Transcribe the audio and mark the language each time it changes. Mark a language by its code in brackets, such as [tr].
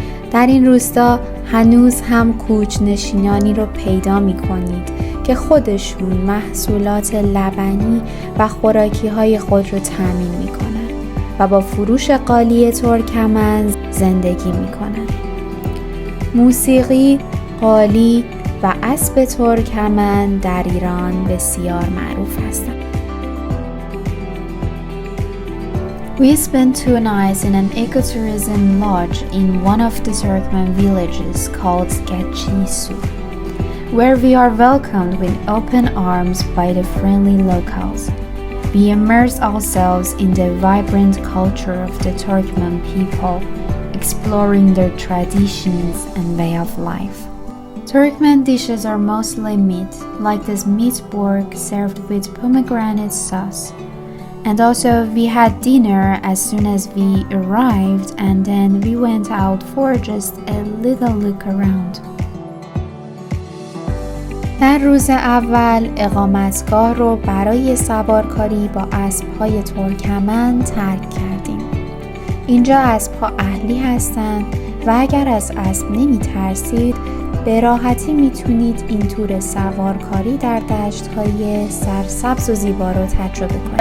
[fa] در این روستا هنوز هم کوچ‌نشینانی رو پیدا می‌کنید که خودشون محصولات لبنی و خوراکی‌های خود رو تامین می‌کنن و با فروش قالی ترکمن زندگی می‌کنن. موسیقی، قالی و اسب ترکمن در ایران بسیار معروف هستند. [en] We spent 2 nights in an ecotourism lodge in one of the Turkmen villages called Getchisu, where we are welcomed with open arms by the friendly locals. We immerse ourselves in the vibrant culture of the Turkmen people, exploring their traditions and way of life. Turkmen dishes are mostly meat, like this meat borg served with pomegranate sauce. And also we had dinner as soon as we arrived, and then we went out for just a little look around. [fa] در روز اول اقامتگاه رو برای سوارکاری با اسب‌های ترکمن ترک کردیم. اینجا اسب‌ها اهلی هستند و اگر از اسب نمی ترسید به راحتی میتونید این تور سوارکاری در دشت‌های سرسبز و زیبا رو تجربه کنید.